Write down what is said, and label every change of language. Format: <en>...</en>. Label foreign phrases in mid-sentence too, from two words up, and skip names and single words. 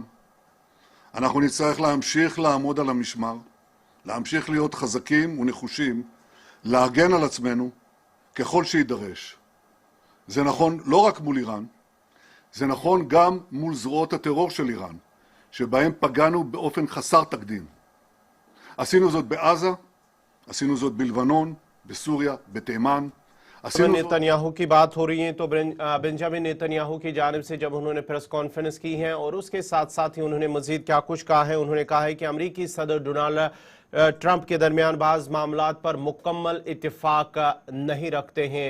<he>אנחנו נצטרך להמשיך לעמוד על המשמר, להמשיך להיות חזקים ונחושים, להגן על עצמנו ככל שידרש. זה נכון לא רק מול איראן, זה נכון גם מול זרועות הטרור של איראן, שבהם פגענו באופן חסר תקדים. עשינו זאת בעזה, עשינו זאת בלבנון, בסוריה, בתימן.</he> <ur>نیتن یاہو کی بات ہو رہی ہے تو بنیامین نیتن یاہو کی جانب سے جب انہوں نے</ur> <en>press conference</en> <ur>کی ہے اور اس کے ساتھ ساتھ ہی انہوں نے مزید کیا کچھ کہا ہے، انہوں نے کہا ہے کہ امریکی صدر ڈونلڈ ٹرمپ کے درمیان بعض معاملات پر مکمل اتفاق نہیں رکھتے ہیں.</ur>